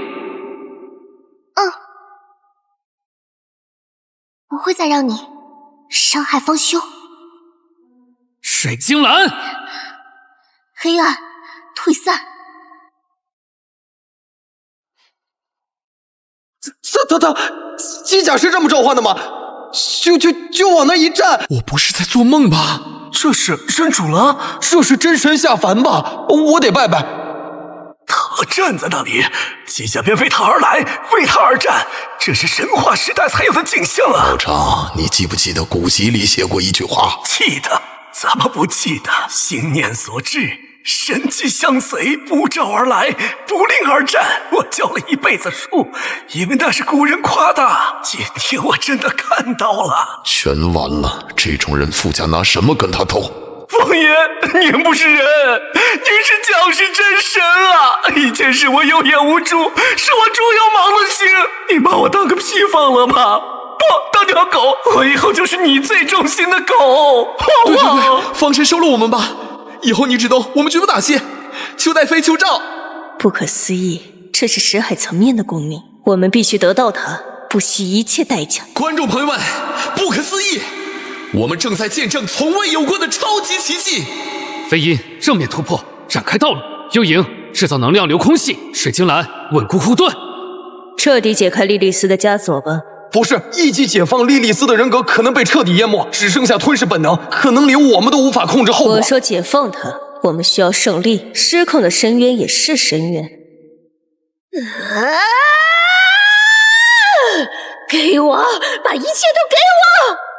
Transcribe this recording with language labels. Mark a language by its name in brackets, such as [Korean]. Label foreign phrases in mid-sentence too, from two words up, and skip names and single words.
[Chinese] 不會再讓你傷害方修。水晶蘭，黑暗退散。他機甲是這麼召喚的嗎？就往那一站。我不是在做夢吧？這是真主了，這是真神下凡吧？我得拜拜。他站在那裡，機甲便為他而來，為他而戰，這是神話時代才有的景象啊！老張，你記不記得古籍裡寫過一句話？記得，怎麼不記得？心念所至，神蹟相隨，不召而來，不令而戰。我教了一輩子書，因為那是古人誇的。今天我真的看到了，全完了！這種人附加拿什麼跟他鬥？王爺，您不是人，您是降世真神啊！以前是我有眼無珠，是我豬油盲了心，你把我當個屁放了吧？不，當條狗，我以後就是你最忠心的狗，好不好？對，方神收了我們吧，以後你只動，我們絕不打謝。求戴妃，求召。不可思議，這是識海層面的功名，我們必須得到它，不惜一切代價。觀眾朋友們，不可思議！我們正在見證從未有過的超級奇蹟。飛鷹正面突破，展開道路；幽影製造能量流空隙；水晶蘭穩固護盾。徹底解開莉莉絲的枷鎖吧。不是，一擊解放莉莉絲的人格可能被徹底淹沒，只剩下吞噬本能，可能連我們都無法控制後果。我說解放他，我們需要勝利。失控的深淵也是深淵。給我，把一切都給我！